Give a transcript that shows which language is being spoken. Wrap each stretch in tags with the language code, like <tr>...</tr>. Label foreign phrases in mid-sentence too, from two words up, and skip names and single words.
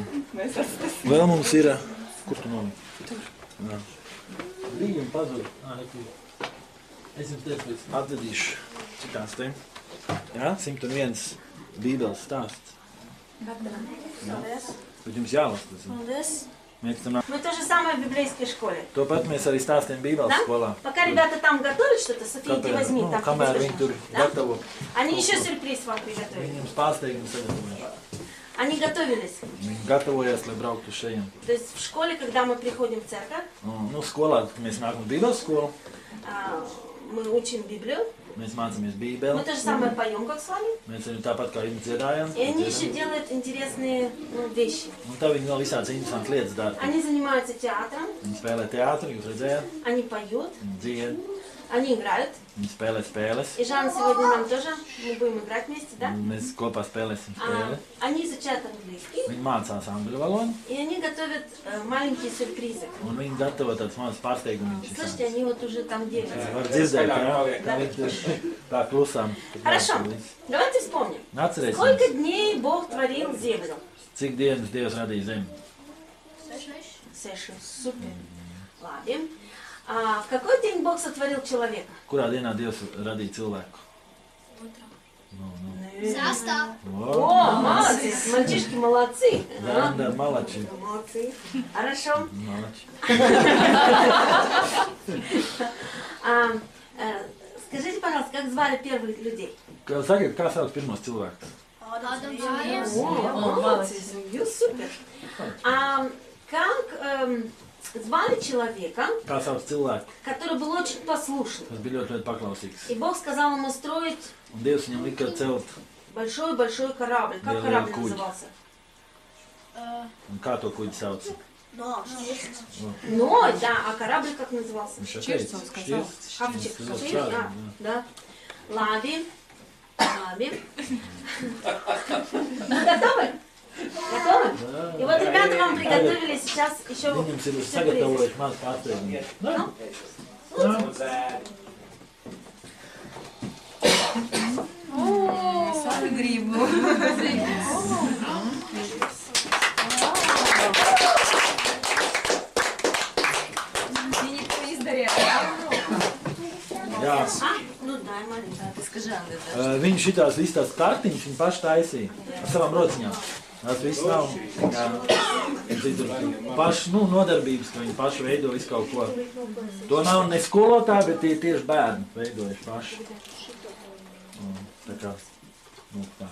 <lv>Vēl mums ir... Kur tu noliki? Jā. Rīgam pazūd. Es jums teicu, atvedīšu citās te. Jā, 101 bībeles stāsts. Bet jums jālas tas.</lv> <ru>Мы то же самое в библейской школе.</ru> <lv>To pat mēs arī stāstījām Bībeles skolā.</lv> <ru>Пока ребята там готовят что-то, София, иди возьми.</ru> <lv>Nu,</lv> <ru>там</ru> <lv>kamēr</lv> <ru>тебе</ru> <lv>viņi</lv> <ru>слышно.</ru> <lv>tur gatavo,</lv> <ru>Они еще сюрприз вам приготовили.</ru> <lv>viņiem pārsteigumu sagatavojuši.</lv> <ru>Они готовились.</ru> <lv>Viņi gatavojās, lai brauktu šeit.</lv> <ru>То есть в школе, когда мы приходим в церковь,</ru> <lv>Nu, skolā mēs nākam uz Bībeles skolu,</lv> <ru>мы учим Библию.</ru> <lv>mēs mācāmies</lv> <ru>Мы</ru> <lv>Bībeli,</lv> <ru>то же самое поем, как с вами.</ru> <lv>mēs arī tāpat kā viņi dziedājām.</lv> <ru>И они еще делают интересные вещи.</ru> <lv>Un tā viņi vēl visādas interesantas lietas dara.</lv> <ru>Они занимаются театром,</ru> <lv>Viņi spēlē teātri, jūs redzējāt,</lv> <ru>они поют,</ru> <lv>viņi dzied,</lv> <ru>они играют.</ru> <lv>viņi spēlē spēles.</lv> <ru>И Жанна сегодня нам тоже, мы будем играть вместе, да?</ru> <lv>Mēs kopā spēlēsim spēli.</lv> <ru>Они изучают английский,</ru> <lv>Viņi mācās angļu valodu,</lv> <ru>и они готовят маленькие сюрпризы.</ru> <lv>un viņi gatavo tāds mazs pārsteigumiņš.</lv> <ru>Слышите, они вот уже там делятся.</ru> <lv>Var dzirdēt, jā, kā viņi tur tā klusām.</lv> <ru>Хорошо, давайте вспомним.</ru> <lv>Atcerēsimies,</lv> <ru>Сколько дней Бог творил землю?</ru> <lv>cik dienas Dievs radīja zemi. 6.</lv> <ru>Супер. Ладно. А в какой день Бог сотворил человека?</ru> <lv>Kurā dienā Dievs radīja cilvēku? Sastāv.</lv> <ru>О, молодец, мальчишки молодцы. Да, да, malači. Молодцы. Хорошо. Malači. Скажите, пожалуйста, как звали первых людей?</ru> <lv>Sakiet, kā sauc pirmos cilvēkus?</lv> <ru>О, молодцы, jūs супер. Как звали человека,</ru> <lv>Kā sauc cilvēku,</lv> <ru>который был очень послушным?</ru> <lv>kas bija ļoti paklausīgs.</lv> <ru>И Бог сказал ему строить</ru> <lv>Un Dievs viņam lika celt,</lv> <ru>большой-большой корабль. Как Белый корабль куль. назывался?</ru> <lv>un kā to kuģi sauc?</lv> <ru>Ной, да. А корабль как назывался?</ru> <lv>Viņš jau teica,</lv> <ru>Шкафчик.</ru> <lv>Šķirsts,</lv> <ru>Да,</ru> <lv>jā. да. Labi. Labi.</lv> <ru>Готовы? Готовы? И вот ребята вам приготовили сейчас еще</ru> <lv>Viņam ir</lv> <ru>сюрприз.</ru> <lv>sagatavojuši maz pārsteigumu.</lv> <ru>Ну,</ru> <lv>Es arī gribu. Viņi to izdarīja. Jā.</lv> <ru>ну дай, Марина.</ru> <lv>Tu skaži, Andri, Viņi šitās visas tās kartiņas, viņi paši taisīja ar savām rociņām. Tas viss nav. Jā. Viņi tur paši, nodarbības, ka viņi paši veido visu kaut ko. To nav ne skolotāji, bet tie tieši bērni veidojuši paši. Tā kā, tā.</lv>